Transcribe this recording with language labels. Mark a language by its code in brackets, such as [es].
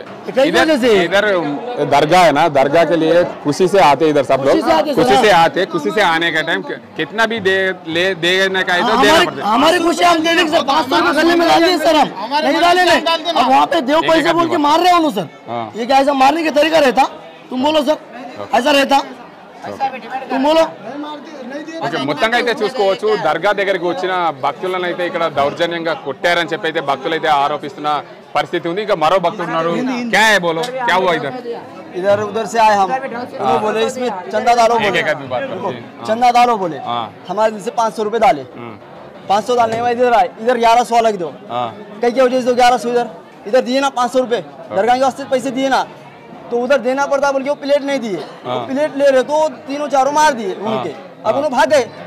[hi] इधर दरगाह है ना, दरगाह के लिए खुशी से आते इधर सब लोग, खुशी से आते, खुशी से आने का टाइम कितना भी देने का इधर देना पड़ता है। हमारी खुशी हम दे देंगे सर, 500 रुपये गले में डालिए सर, हम नहीं डालेंगे। अब वहाँ पे देव पैसे बोल के मार रहे हो सर, ये क्या ऐसा मारने का तरीका रहता? तुम बोलो सर, ऐसा रहता? तुम बोलो। [te] ఓకే, మొత్తంగా అయితే చూసుకోవచ్చు దర్గా దగ్గరికి వచ్చిన భక్తులను అయితే ఇక్కడ దౌర్జన్యంగా కొట్టారని చెప్పి అయితే భక్తులు అయితే ఆరోపిస్తున్న పరిస్థితి ఉంది. ఇంకా మరో భక్తులు ఉన్నారు. [hi] क्या है बोलो, क्या हुआ इधर? इधर उधर से आए हम, वो बोले इसमें चंदा डालो, बोले चंदा डालो, बोले हमारे दिल से 500 रुपए डाले, 500 डालने के बाद इधर आए, इधर 1100 अलग दो, कई क्या वजह से 1100 इधर दिए ना 500 रुपए, दरगाह के वास्ते पैसे दिए ना, तो उधर देना पड़ता बोल के वो प्लेट नहीं दिए, प्लेट ले रहे तो तीनों चारों मार दिए उनके, अब उन्होंने भाग गए।